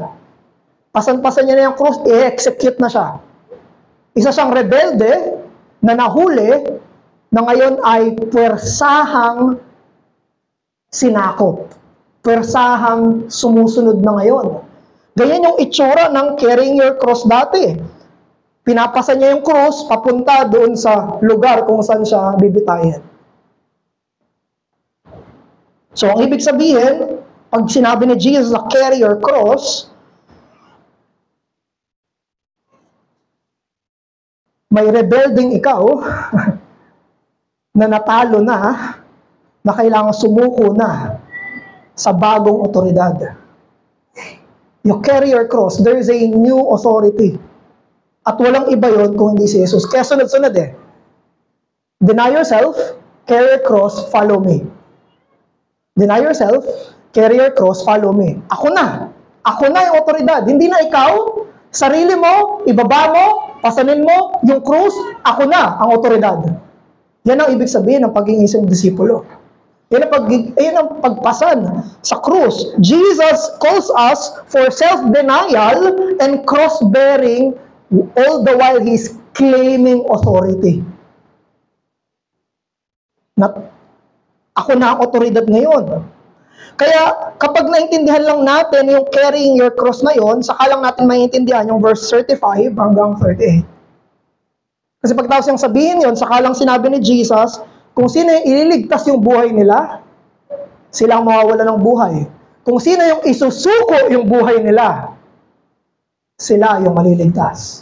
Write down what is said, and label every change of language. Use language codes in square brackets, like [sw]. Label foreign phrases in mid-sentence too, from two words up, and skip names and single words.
[tl] Pasan-pasan niya na yung cross, i-execute na siya. Isa siyang rebelde na nahuli, na ngayon ay puwersahang sinakop. Puwersahang sumusunod na ngayon. Ganyan yung itsura ng [en] carrying your cross [tl] dati. Pinapasan niya yung cross papunta doon sa lugar kung saan siya bibitayin. So, ang ibig sabihin, pag sinabi ni Jesus na [en] carry your cross, [tl] May rebelding ikaw na natalo na kailangan sumuko na sa bagong otoridad. [en] You carry your cross. There is a new authority. [tl] At walang iba yon kung hindi si Jesus. Kaya sunod-sunod [en] Deny yourself, carry your cross, follow me. Deny yourself, carry your cross, follow me. [tl] Ako na. Ako na yung otoridad. Hindi na ikaw, sarili mo, ibaba mo, pasanin mo, yung krus, ako na ang otoridad. Yan ang ibig sabihin ng pagiging isang disipulo. Yan ang pagpasan sa krus. [en] Jesus calls us for self-denial and cross-bearing all the while He's claiming authority. [tl] Ako na ang otoridad ngayon. Kaya kapag naintindihan lang natin yung [en] carrying your cross [tl] na yon, saka lang natin maintindihan yung verse 35 hanggang 38. Kasi pagkatapos yung sabihin yon, saka lang sinabi ni Jesus, kung sino yung ililigtas yung buhay nila, sila ang mawawala ng buhay. Kung sino yung isusuko yung buhay nila, sila yung maliligtas.